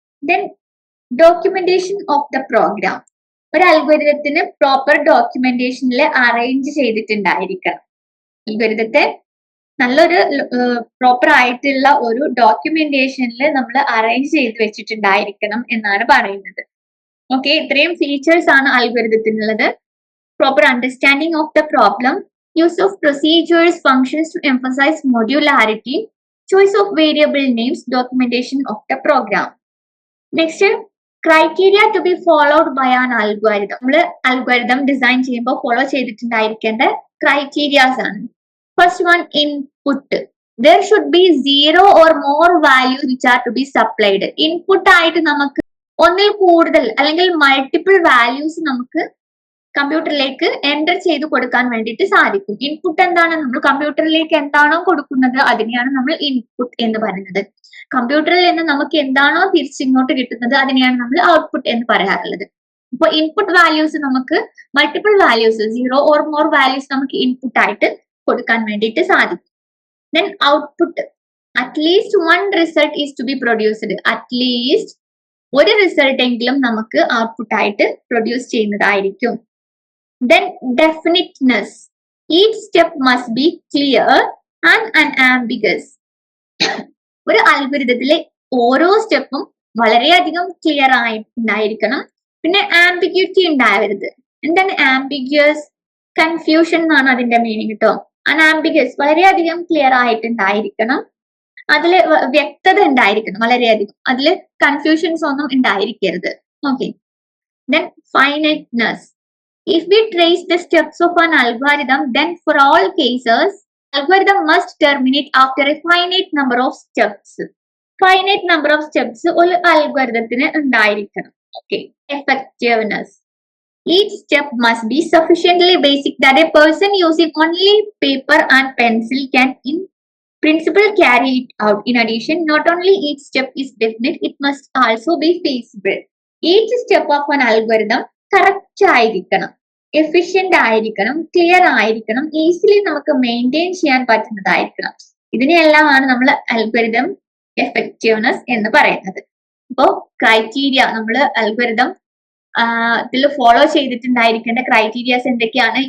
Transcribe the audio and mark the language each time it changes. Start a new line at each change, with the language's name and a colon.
English: Then documentation of the program.
Malayalam: ഒരു അൽഗോരിതത്തിന് proper ഡോക്യുമെന്റേഷനിൽ arrange ചെയ്തിട്ടുണ്ടായിരിക്കണം. അൽഗോരിതത്തെ നല്ലൊരു proper ആയിട്ടുള്ള ഒരു ഡോക്യുമെന്റേഷനിൽ നമ്മൾ അറേഞ്ച് ചെയ്ത് വെച്ചിട്ടുണ്ടായിരിക്കണം എന്നാണ് പറയുന്നത്. ഓക്കെ, ഇത്രയും ഫീച്ചേഴ്സ് ആണ് അൽഗോരിതത്തിനുള്ളത്.
English: Proper understanding of the problem, use of procedures, functions to emphasize modularity, choice of variable names, documentation of the program. Next, criteria to be followed by an algorithm.
Malayalam: നമ്മൾ algorithm design ചെയ്യുമ്പോൾ follow ചെയ്തിട്ടുണ്ടായിരിക്കേണ്ട criterias ആണ്.
English: First one, input. There should be 0 or more values which are to be supplied.
Malayalam: Input ആയിട്ട് നമുക്ക് ഒന്നിൽ കൂടുതൽ അല്ലെങ്കിൽ multiple values നമുക്ക് കമ്പ്യൂട്ടറിലേക്ക് എൻ്റർ ചെയ്ത് കൊടുക്കാൻ വേണ്ടിയിട്ട് സാധിക്കും. ഇൻപുട്ട് എന്താണ്? നമ്മൾ കമ്പ്യൂട്ടറിലേക്ക് എന്താണോ കൊടുക്കുന്നത് അതിനെയാണ് നമ്മൾ ഇൻപുട്ട് എന്ന് പറയുന്നത്. കമ്പ്യൂട്ടറിൽ നിന്ന് നമുക്ക് എന്താണോ തിരിച്ചിങ്ങോട്ട് കിട്ടുന്നത് അതിനെയാണ് നമ്മൾ ഔട്ട്പുട്ട് എന്ന് പറയാറുള്ളത്. അപ്പോൾ ഇൻപുട്ട് വാല്യൂസ് നമുക്ക് multiple values 0 or more values നമുക്ക് ഇൻപുട്ട് ആയിട്ട് കൊടുക്കാൻ വേണ്ടിയിട്ട് സാധിക്കും.
English: Then output, at least one result is to be produced.
Malayalam: At least ഒരു റിസൾട്ട് എങ്കിലും നമുക്ക് ഔട്ട്പുട്ട് ആയിട്ട് പ്രൊഡ്യൂസ് ചെയ്യുന്നതായിരിക്കും.
English: Then definiteness. Each step must be clear and unambiguous.
Malayalam: ഒരു അൽഗോരിതത്തിലെ ഓരോ സ്റ്റെപ്പും വളരെയധികം ക്ലിയർ ആയിട്ടുണ്ടായിരിക്കണം. പിന്നെ ആംബിഗ്യൂറ്റി ഉണ്ടാവരുത്. എന്താണ് ആംബിഗ്യസ്? കൺഫ്യൂഷൻ എന്നാണ് അതിന്റെ മീനിങ് കേട്ടോ. അൺആംബിഗ്യസ് വളരെയധികം ക്ലിയർ ആയിട്ടുണ്ടായിരിക്കണം. അതില് വ്യക്തത ഉണ്ടായിരിക്കണം വളരെയധികം. അതില് കൺഫ്യൂഷൻസ് ഒന്നും ഉണ്ടായിരിക്കരുത്.
English: Okay. Then finiteness. If we trace the steps of an algorithm, then for all cases, algorithm must terminate after a finite number of steps. Finite number of steps
Malayalam: ഒരു അൽഗോരിതത്തിന് ഉണ്ടായിരിക്കണം.
English: Okay. Effectiveness. Each step must be sufficiently basic that a person using only paper and pencil can in principle carry it out. In addition, not only each step is definite, it must also be feasible. Each step of an algorithm
Malayalam: correct ആയിരിക്കണം, efficient ആയിരിക്കണം, clear ആയിരിക്കണം, easily നമുക്ക് maintain ചെയ്യാൻ പറ്റുന്നതായിരിക്കണം. ഇതിനെല്ലാമാണ് നമ്മൾ algorithm effectiveness എന്ന് പറയുന്നത്. അപ്പോൾ criteria നമ്മൾ അൽഗോരിതം ഇതിൽ ഫോളോ ചെയ്തിട്ടുണ്ടായിരിക്കേണ്ട ക്രൈറ്റീരിയാസ് എന്തൊക്കെയാണ്?